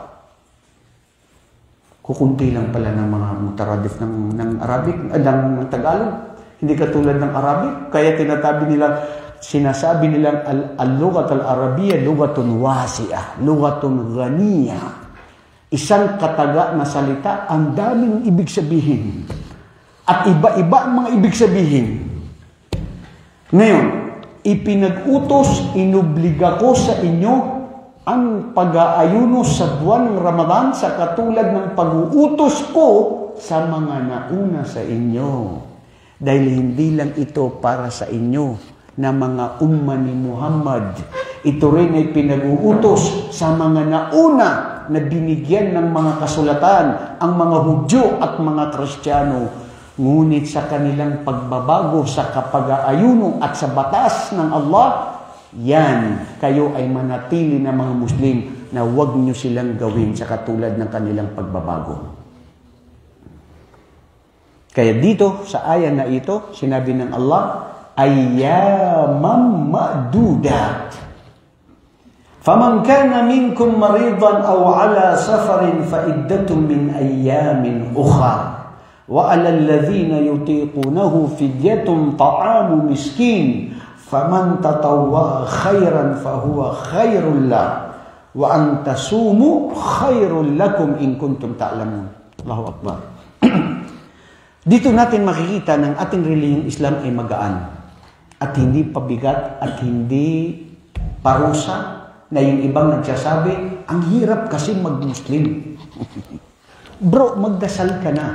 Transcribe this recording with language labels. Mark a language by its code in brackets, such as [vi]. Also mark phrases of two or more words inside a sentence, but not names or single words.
[tl] Kukunti lang pala ng mga mutaradif ng Arabic, ng Tagalog. Hindi katulad ng Arabic. Kaya sinasabi nilang [ar] اللغة العربية لغة واسعة لغة غنية. [tl] Isang kataga na salita, ang daming ibig sabihin. At iba-iba ang mga ibig sabihin. Ngayon, ipinag-utos, inubliga ko sa inyo ang pag-aayuno sa buwan ng Ramadan sa katulad ng pag-uutos ko sa mga nauna sa inyo. Dahil hindi lang ito para sa inyo na mga umma ni Muhammad. Ito rin ay pinag-uutos sa mga nauna na binigyan ng mga kasulatan, ang mga Hudyo at mga Kristiyano. Ngunit sa kanilang pagbabago sa kapag-aayuno at sa batas ng Allah, yan, kayo ay manatili na mga Muslim na huwag nyo silang gawin sa katulad ng kanilang pagbabago. Kaya dito, sa aya na ito, sinabi ng Allah, [ar] أياما معدودات. فمن كان منكم مريضا أو على سفر فعدة من أيام أخر. وعلى الذين يطيقونه فدية طعام مسكين. فمن تطوع خيرا فهو خير له وأن تصوموا خير لكم إن كنتم تعلمون. الله أكبر. [tl] Dito natin makikita ng ating relihiyong Islam ay magaan at hindi pabigat at hindi parusa na yung ibang nagsasabi, ang hirap kasi mag-Muslim. Bro, magdasal ka na.